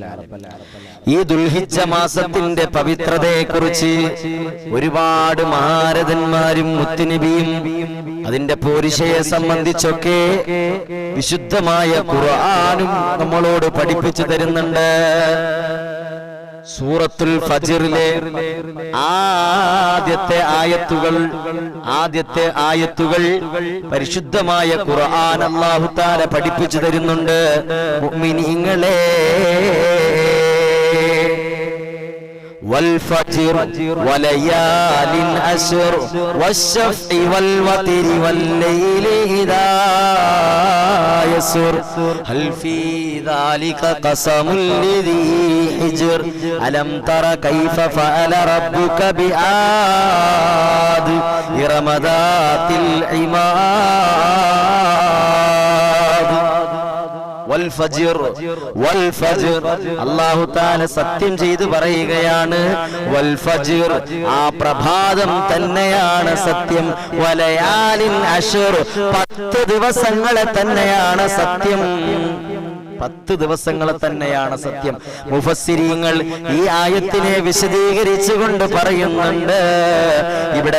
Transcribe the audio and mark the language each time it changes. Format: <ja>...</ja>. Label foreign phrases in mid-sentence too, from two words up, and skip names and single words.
<ml>ഈ ദുൽഹിജ്ജ മാസത്തിന്റെ പവിത്രതയെക്കുറിച്ച് ഒരുപാട് മഹാരഥന്മാരും മുത്തുനബിയും അതിന്റെ പോരിശയെ സംബന്ധിച്ചൊക്കെ വിശുദ്ധമായ ഖുർആനും നമ്മളോട് പഠിപ്പിച്ചു തരുന്നുണ്ട്. സൂറത്തുൽ ഫജ്റിലെ ആദ്യത്തെ ആയത്തുകൾ പരിശുദ്ധമായ ഖുർആൻ</ml> <ar>الله تعالى</ar> <ml>പഠിപ്പിച്ചു തരുന്നുണ്ട്. മുഅ്മിനീങ്ങളെ,</ml> <ar>والفجر وليال أشر والشفع والوتر والليل إذا يسر هل في ذلك قسم لذي حجر ألم تر كيف فعل ربك بعاد إرم ذات العماد. والفجر والفجر الله تعالى</ar> <ml>സത്യം ചെയ്തു പറയുകയാണ്</ml> <ar>والفجر</ar> <ml>ആ പ്രഭാതം തന്നെയാണ് സത്യം</ml> <ar>وليال عشر</ar> <ml>10 ദിവസങ്ങളെ തന്നെയാണ് സത്യം 10 ദിവസങ്ങളെ തന്നെയാണ് സത്യം മുഫസ്സിരീങ്ങൾ ഈ ആയത്തിനെ വിശദീകരിച്ചുകൊണ്ട് പറയുന്നുണ്ട് ഇവിടെ</ml>